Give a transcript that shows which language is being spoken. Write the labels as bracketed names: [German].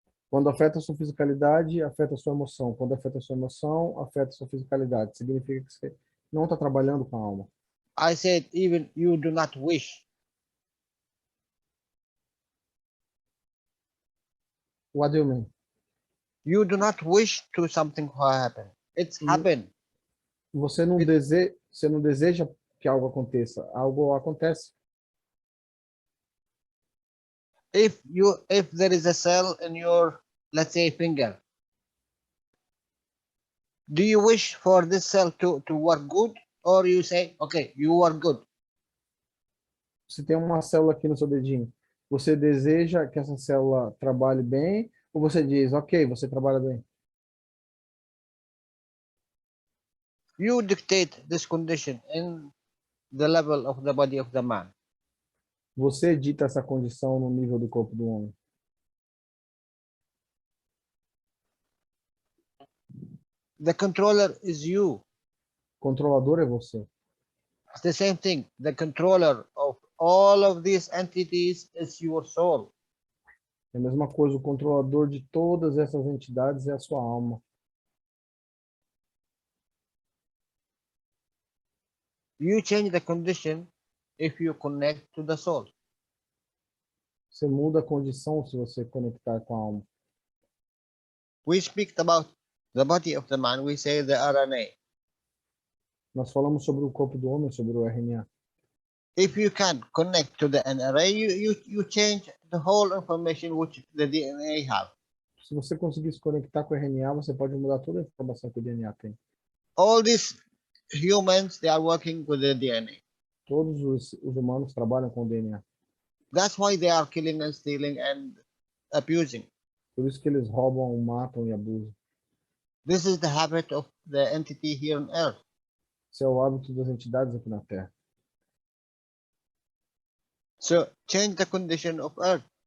[Portuguese] Quando afeta a sua fisicalidade, afeta a sua emoção. Quando afeta a sua emoção, afeta a sua fisicalidade. Significa que você não está trabalhando com a alma. [English] I said even you do not wish. What do you mean? You do not wish to something to happen. It's happened. [Portuguese] Você não deseja que algo aconteça. Algo acontece. [English] If there is a cell in your, let's say, finger, do you wish for this cell to work good, or you say, okay, you work good? [Portuguese] Se tem uma célula aqui no seu dedinho, você deseja que essa célula trabalhe bem, ou você diz, [English] ok, [Portuguese] você trabalha bem? [English] You dictate this condition in the level of the body of the man. [Portuguese] Você edita essa condição no nível do corpo do homem. [English] The controller is you. [Portuguese] O controlador é você. [English] It's the same thing. The controller of all of these entities is your soul. [Portuguese] É a mesma coisa, o controlador de todas essas entidades é a sua alma. [English] You change the condition if you connect to the soul. [Portuguese] Você muda a condição se você conectar com a alma. [English] We speak about the body of the man, we say the RNA. [Portuguese] Nós falamos sobre o corpo do homem, sobre o RNA. [English] If you can connect to the NRA, you change the whole information which the DNA have. [Portuguese] Se você conseguir se conectar com o RNA, você pode mudar toda a informação que o DNA tem. [English] All these humans, they are working with the DNA. [Portuguese] Todos os humanos trabalham com o DNA. [English] That's why they are killing and stealing and abusing. [Portuguese] Por isso que eles roubam, matam e abusam. [English] This is the habit of the entity here on Earth. [Portuguese] Esse é o hábito das entidades aqui na Terra. [English] So change the condition of Earth.